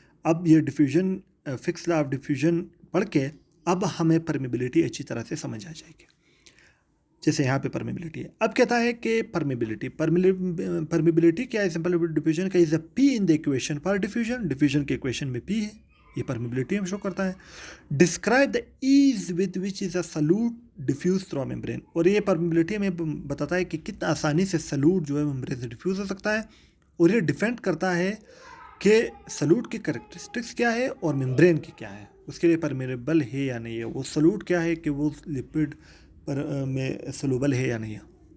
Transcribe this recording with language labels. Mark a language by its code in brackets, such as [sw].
[ur] اب یہ diffusion fix law of diffusion پڑھ کے اب ہمیں پرمیبلٹی اچھی طرح سے سمجھ آ جائے گی. جیسے یہاں پہ پرمیبلٹی ہے، اب کہتا ہے کہ پرمیبلٹی کیا ہے سمپل ڈیفیوژن کا؟ [en] Is a P in the equation for diffusion. [ur] Diffusion کی ایکویشن میں پی ہے، یہ پرمیبلٹی ہم شو کرتا ہے. [en] Describe the as with which is a salute diffuse through membrane. [ur] اور یہ پرمیبلٹی ہمیں بتاتا ہے کہ کتنا آسانی سے سلوٹ جو ہے ممبرین سے ڈیفیوز ہو سکتا ہے. اور یہ ڈیفینڈ کرتا ہے کہ سلوٹ کی کریکٹرسٹکس کیا ہے اور ممبرین کی کیا ہے، اس کے لیے پرمیبل ہے یا نہیں ہے. وہ سلوٹ کیا ہے کہ وہ لپڈ میں سلوبل ہے یا نہیں ہے.